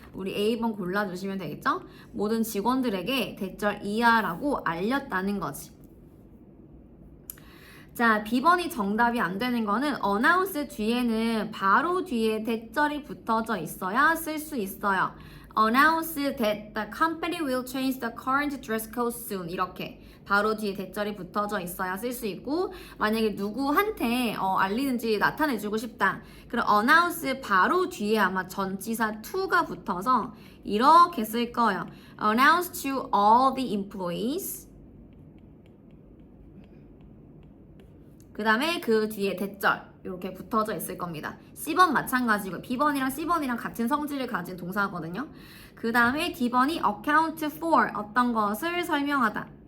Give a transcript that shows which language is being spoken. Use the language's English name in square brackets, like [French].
[Korean] 우리 A번 골라주시면 되겠죠? 모든 직원들에게 대절 이하라고 알렸다는 거지. 자, B번이 정답이 안 되는 거는 announce 뒤에는 바로 뒤에 대절이 붙어져 있어야 쓸 수 있어요. [English] announce that the company will change the current dress code soon. [Korean] 이렇게 바로 뒤에 대절이 붙어져 있어야 쓸 수 있고, 만약에 누구한테 알리는지 나타내주고 싶다. 그럼 announce 바로 뒤에 아마 전치사 to가 붙어서 이렇게 쓸 거예요. [English] announce to all the employees. [Korean] 그 다음에 그 뒤에 대절 이렇게 붙어져 있을 겁니다. C번 마찬가지고 B번이랑 C번이랑 같은 성질을 가진 동사거든요. 그 다음에 D번이 account for 어떤 것을 설명하다.